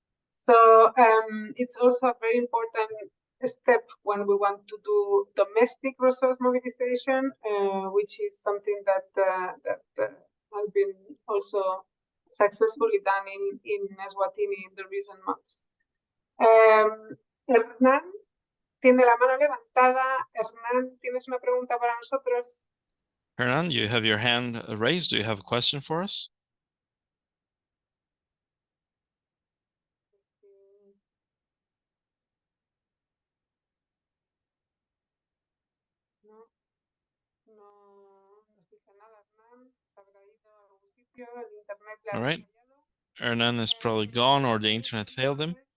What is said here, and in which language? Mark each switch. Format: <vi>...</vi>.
<en>So it's also a very important step when we want to do domestic resource mobilization, which is something that has been also successfully done in Eswatini in the recent months.</en> <es>Hernán tiene la mano levantada. Hernán, ¿tienes una pregunta para nosotros?</es> <en>Hernan, you have your hand raised. Do you have a question for us?</en> <es>No nos dice nada, Hernán. Se habrá ido a algún sitio, el internet le ha</es> <en>All right.</en> <es>fallado.</es> <en>Hernan is probably gone or the internet failed him.</en>